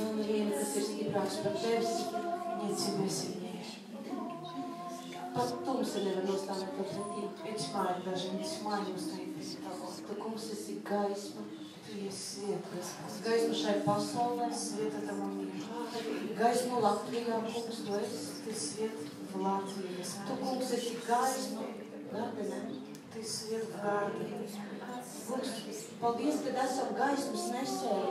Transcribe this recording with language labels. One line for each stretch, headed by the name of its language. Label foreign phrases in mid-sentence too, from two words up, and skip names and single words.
Latvian: neviena, kas ir stiprāks par tevis.
Russian: Нет тебя сильнее.
Latvian: Pat tumsa nevar nostāvēt par pretī.
Russian: И тьма, и даже не тьма не устоит перед тобой.
Latvian: Tu, kungs, esi gaisma.
Russian: Ты есть свет, Господь.
Latvian: Gaisma šai pasaulē.
Russian: Свет этому миру.
Latvian: Gaisma Latvijā, kungs, tu esi.
Russian: Ты свет в Латвии,
Latvian: Tu,
Russian: Господь.
Latvian: kungs, esi gaisma Gardenē.
Russian: Ты свет в Гардене.
Latvian: Kungs, paldies, kad esam gaismas nesēji.